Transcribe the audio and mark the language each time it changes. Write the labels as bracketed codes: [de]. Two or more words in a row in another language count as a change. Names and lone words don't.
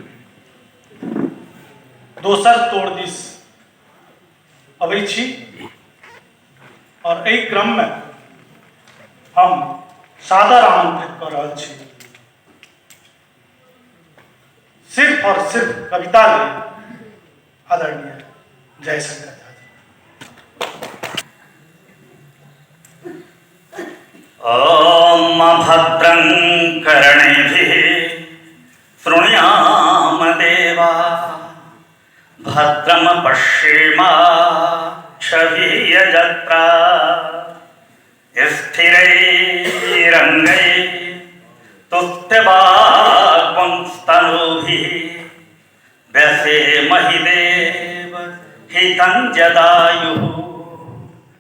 [mai] दोसर तोड़ दिस अबै छी और एहि क्रम में हम सादर आमंत्रित कऽ रहल छी सिर्फ और सिर्फ कविता लेल आदरणीय जयशंकर झा जी। [sa] ओम भद्रं कर्णेभिः शृणुयाम देवा, भद्रं पश्येमाक्षभिर्यजत्रा, स्थिरैरङ्गैः तुष्टवाग्वंस्तनूभिः, व्यसेमहि देव हितं जदायुः।